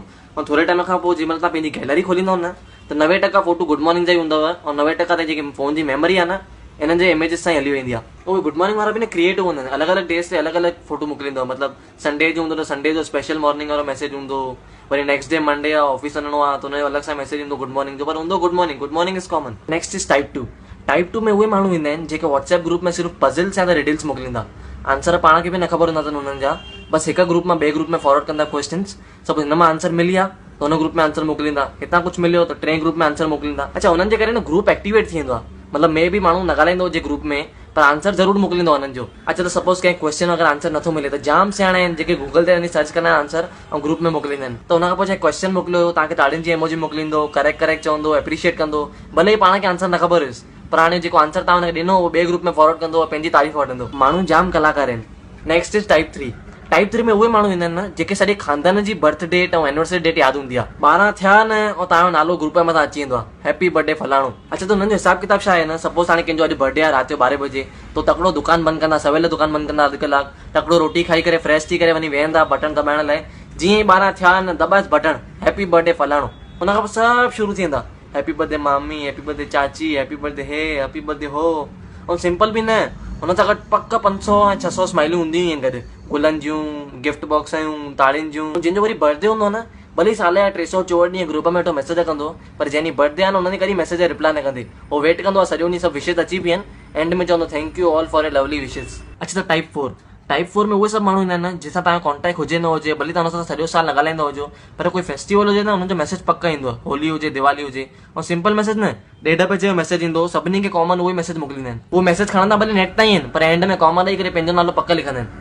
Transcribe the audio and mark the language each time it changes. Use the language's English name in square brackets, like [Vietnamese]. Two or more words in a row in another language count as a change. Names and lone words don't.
[Sindhi] ऐं थोरे टाइम खां पोइ जंहिंमहिल तव्हां पंहिंजी गैलरी खोलींदो न, त 90% फोटो [English] good morning [Sindhi] जा ई हूंदव, ऐं 90% ते जेकी फोन जी मेमोरी आहे न इन्हनि जे इमेजेस सां हली वेंदी आहे। उहे [English] good morning [Sindhi] वारा बि न क्रिएटिव हूंदा आहिनि, अलॻि अलॻि डेज़ ते अलॻि अलॻि फोटो मोकिलींदो। मतिलबु संडे जो हूंदो त संडे जो [English] special morning [Sindhi] वारो मैसेज हूंदो, वरी [English] next day Monday [Sindhi] आहे ऑफिस वञिणो आहे त हुनजो अलॻि सां मैसेज ईंदो [English] good morning [Sindhi] जो, पर हूंदो [English] good morning is common. next is type 2. [Sindhi] टाइप 2 में उहे माण्हू ईंदा आहिनि जेके [English] WhatsApp group [Sindhi] में सिर्फ़ु पज़ल्स या त रिडल्स मोकिलींदा, आंसर पाण खे बि न ख़बर हूंदा अथनि हुननि जा, बसि हिकु ग्रुप मां ॿिए ग्रुप में फॉरवर्ड कंदा क्वेश्चन्स। सपोज हिन मां आंसर मिली आहे त हुन ग्रुप में आंसर मोकिलींदा, हितां कुझु मिलियो त टे ग्रुप में आंसर मोकिलींदा। अच्छा हुननि जे करे न [English] group activate [Sindhi] थी वेंदो आहे, मतिलबु मे बि माण्हू न ॻाल्हाईंदो हुजे ग्रुप में, पर आंसर ज़रूरु मोकिलींदो हुननि जो। अच्छा त सपोज कंहिं क्वेश्चन अगरि आंसर नथो मिले त जाम सियाणा आहिनि जेके गूगल ते वञी सर्च कंदा आहिनि आंसर ऐं ग्रुप में मोकिलींदा आहिनि। त हुन खां पोइ चाहे क्वेश्चन मोकिलियो, तव्हांखे ताड़ियुनि जी इमोजी मोकिलींदो, करेक्ट चवंदो, एप्रिशिएट कंदो, भले ई पाण खे आंसर न ख़बर हुयसि, पर हाणे जेको आंसर तव्हां हुनखे ॾिनो उहो ॿिए ग्रुप में फॉरवर्ड कंदो, पंहिंजी तारीफ़ वठंदो। माण्हू जाम कलाकार आहिनि। [English] next is type 3. [Sindhi] टाइप 3 में उहे माण्हू ईंदा आहिनि न जेके सॼे खानदान जी [English] birth date [Sindhi] ऐं [English] anniversary date [Sindhi] यादि हूंदी आहे। 12 थिया न ऐं तव्हांजो नालो ग्रुप में अची वेंदो आहे, [English] happy birthday [Sindhi] फलाणो। अच्छा त हुननि जो हिसाब किताब छा आहे न, सपोज हाणे कंहिंजो अॼु बर्थडे आहे राति जो 12 बजे, तो तकिड़ो दुकान बंदि कंदा, सवेल दुकान बंदि कंदा, अधु कलाक तकिड़ो रोटी खाई करे फ्रेश थी करे वञी वेहंदा बटन दबाइण लाइ। जीअं ई 12 थिया न दबाएसि बटन, [English] happy birthday [Sindhi] फलाणो। हुन खां पोइ सभु शुरू थी वेंदा, [English] happy birthday mami, happy birthday chachi, happy birthday he, happy birthday ho. [Sindhi] ऐं सिंपल बि न, हुन सां गॾु पक 500 ऐं 600 स्माइलियूं हूंदियूं आहिनि गॾु, गुलनि जूं, [English] gift boxes, [Sindhi] ताड़ियुनि जूं। जंहिंजो वरी बर्थडे हूंदो न, भले साल जा 364 ॾींहं ग्रुप में वेठो मैसेज कंदो, पर जंहिंजी बर्थडे आहे न हुन कॾहिं [English] message reply [Sindhi] न कंदे, उहो वेट कंदो आहे सॼो ॾींहुं सभु विशेस अची बि आहिनि, एंड में चवंदो [English] thank you all for a lovely wishes. [Sindhi] अच्छा त टाइप 4। टाइप 4 में उहे सभु माण्हू ईंदा आहिनि जंहिंसां तव्हांजो कॉन्टेक्ट हुजे न हुजे, भले तव्हां हुन सां सॼो साल न ॻाल्हाईंदा हुजो, पर कोई फेस्टिवल हुजे न हुनजो मैसेज पक्का ईंदो आहे, होली हुजे दिवाली हुजे। ऐं सिंपल मैसेज न, 1.5 पेज जो मैसेज ईंदो, सभिनी खे कॉमन उहो ई मैसेज मोकिलींदा आहिनि। उहो मैसेज खणंदा भले नेट ताईं आहिनि, पर एंड में कॉमा ॾेई करे पंहिंजो नालो पक्का लिखंदा आहिनि।